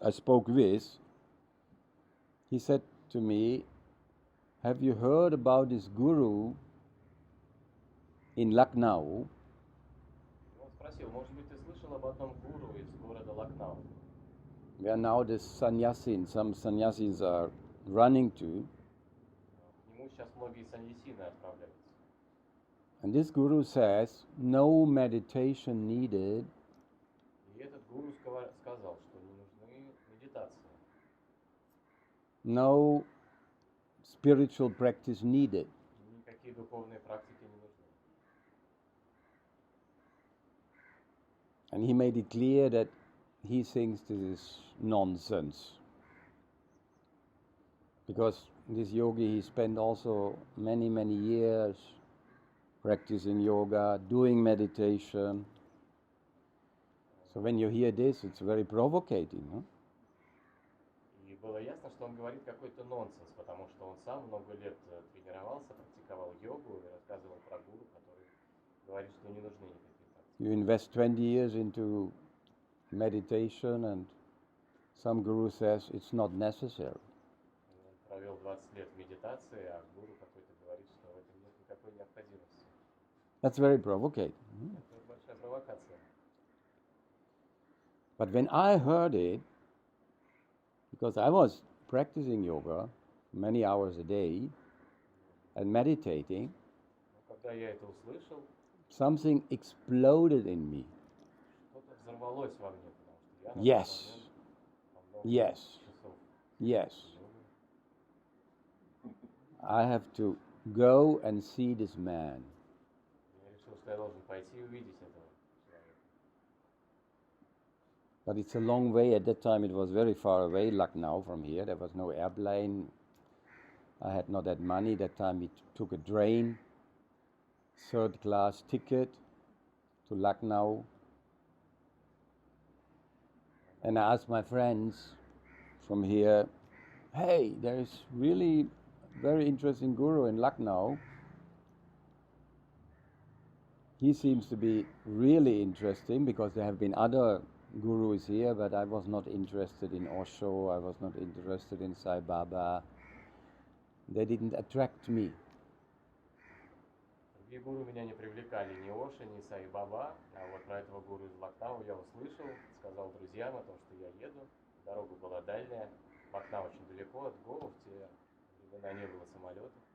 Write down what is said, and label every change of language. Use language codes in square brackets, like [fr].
[en] I spoke with, he said to me, "Have you heard about this guru in Lucknow?" [ru] он спросил, может быть, ты слышал об одном гуру из города Лакнау, [en] Where now some sannyasis are running to. [ru] к нему сейчас многие саньясины отправляются. [en] And this guru says, no meditation needed, [ru] И этот гуру сказал, что не нужны медитации, [en] no spiritual practice needed. [ru] никакие духовные практики не нужны. [en] And he made it clear that he thinks this is nonsense. Because this yogi, he spent also many, many years practicing yoga, doing meditation. So when you hear this, it's very provocating. Huh? [ru] И было ясно, что он говорит какой-то нонсенс, потому что он сам много лет тренировался, практиковал йогу и рассказывал про гуру, который говорит, что не нужны никакие практики. [en] You invest 20 years into meditation and some guru says it's not necessary. [ru] Он провел 20 лет в медитации, а гуру какой-то говорит, что в этом нет никакой необходимости. [en] That's very provocating. [ru] Это большая провокация. [en] But when I heard it, because I was practicing yoga many hours a day and meditating, [ru] Но когда я это услышал, [en] something exploded in me. [ru] что-то взорвалось во мне, потому что я на [en] Yes. [ru] тот момент по много [en] Yes. [ru] часов [en] Yes, [ru] йогой. [en] I have to go and see this man. [ru] Я решил, что я должен пойти и увидеть этого человека. [en] But it's a long way. At that time, it was very far away, Lucknow from here. There was no airplane. I had not that money. That time, we took a train, third-class ticket to Lucknow. And I asked my friends from here, hey, there is really very interesting guru in Lucknow. He seems to be really interesting because there have been other gurus here, but I was not interested in Osho, I was not interested in Sai Baba. They didn't attract me. [ru] Другие гуру меня не привлекали, ни Оша, ни Сай Баба, а вот про этого гуру из Лакнау я услышал, сказал друзьям о том, что я еду, дорога была дальняя, Лакнау очень далеко от Гоа, в те времена не было самолетов.